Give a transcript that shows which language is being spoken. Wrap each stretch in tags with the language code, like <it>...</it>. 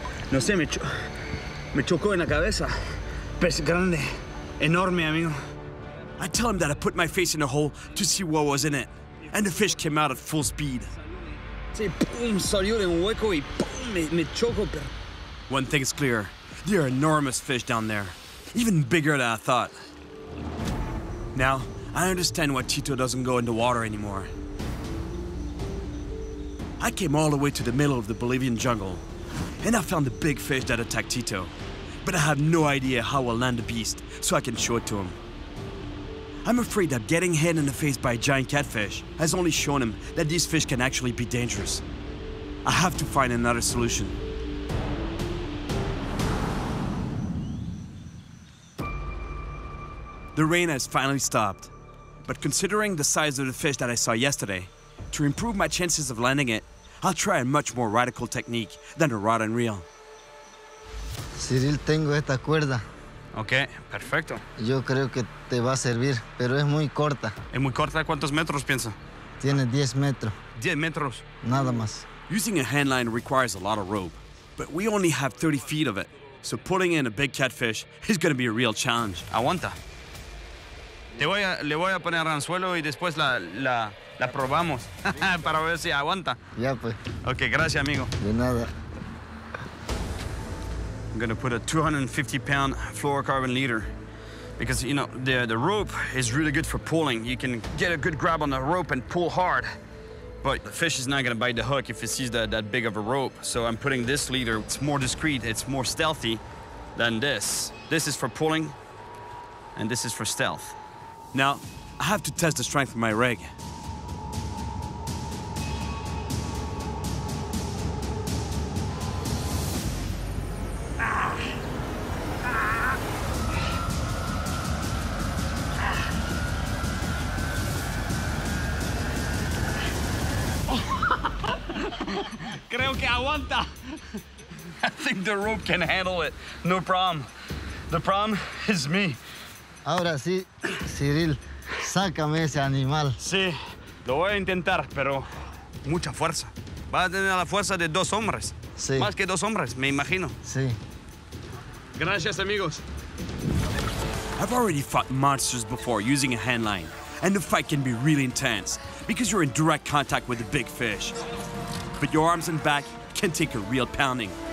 <es>no sé, me chocó en la cabeza. Pez grande, enorme, amigo.</es> <en>I tell him that I put my face in a hole to see what was in it, and the fish came out at full speed.</en> <es>Sí, pum, salió de un hueco y pum, me chocó, pero...</es> <en>One thing's clear, there are enormous fish down there, even bigger than I thought. Now, I understand why Tito doesn't go in the water anymore. I came all the way to the middle of the Bolivian jungle, and I found the big fish that attacked Tito. But I have no idea how I'll land the beast, so I can show it to him. I'm afraid that getting hit in the face by a giant catfish has only shown him that these fish can actually be dangerous. I have to find another solution. The rain has finally stopped, but considering the size of the fish that I saw yesterday, to improve my chances of landing it, I'll try a much more radical technique than a rod and reel.</en> <es>Cyril, tengo esta cuerda. Ok, perfecto. Yo creo que te va a servir, pero es muy corta. ¿Es muy corta? ¿Cuántos metros piensa? Tiene 10 metros, 10 metros. nada más.</es> <en>Using a handline requires a lot of rope, but we only have 30 feet of it, so pulling in a big catfish is going to be a real challenge.</en> <es>Aguanta. Le voy a poner anzuelo y después la probamos para ver si aguanta. Ya pues, Ok, gracias, amigo. de nada.</es> <en>I'm gonna put a 250-pound fluorocarbon leader because, you know, the rope is really good for pulling. You can get a good grab on the rope and pull hard, but the fish is not gonna bite the hook if it sees that big of a rope. So I'm putting this leader. It's more discreet, it's more stealthy than this. This is for pulling, and this is for stealth. Now, I have to test the strength of my rig.</en> <es>Creo que aguanta.</es> <en>I think the rope can handle it, no problem. The problem is me.</en> <es>Ahora sí, Cyril, sácame ese animal. Sí, lo voy a intentar, pero mucha fuerza. Va a tener la fuerza de 2 hombres. Sí. Más que 2 hombres, me imagino. Sí. Gracias, amigos.</es> <en>I've already fought monsters before using a handline, and the fight can be really intense because you're in direct contact with the big fish. But your arms and back can take a real pounding.</en>